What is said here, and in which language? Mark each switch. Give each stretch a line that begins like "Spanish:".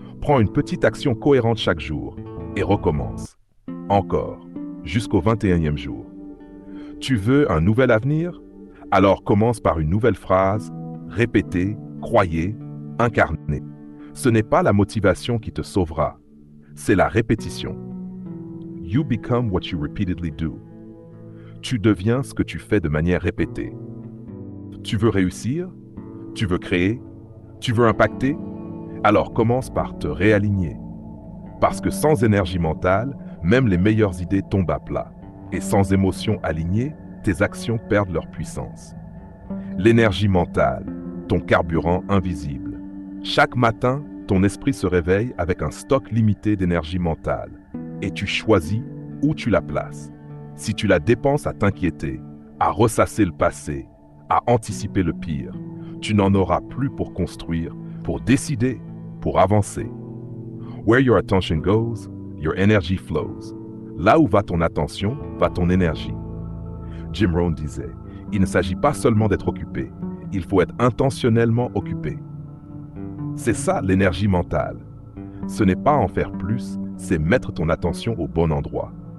French: Prends une petite action cohérente chaque jour et recommence. Encore. Jusqu'au 21e jour. Tu veux un nouvel avenir? Alors commence par une nouvelle phrase, répétez, croyez, incarnez. Ce n'est pas la motivation qui te sauvera, c'est la répétition.
English: You become what you repeatedly do.
French: Tu deviens ce que tu fais de manière répétée. Tu veux réussir? Tu veux créer? Tu veux impacter? Alors commence par te réaligner. Parce que sans énergie mentale, même les meilleures idées tombent à plat. Et sans émotions alignées, tes actions perdent leur puissance. L'énergie mentale, ton carburant invisible. Chaque matin, ton esprit se réveille avec un stock limité d'énergie mentale. Et tu choisis où tu la places. Si tu la dépenses à t'inquiéter, à ressasser le passé, à anticiper le pire, tu n'en auras plus pour construire, pour décider, pour avancer.
English: Where your attention goes, your energy flows.
French: Là où va ton attention, va ton énergie. Jim Rohn disait, il ne s'agit pas seulement d'être occupé, il faut être intentionnellement occupé. C'est ça l'énergie mentale. Ce n'est pas en faire plus, c'est mettre ton attention au bon endroit.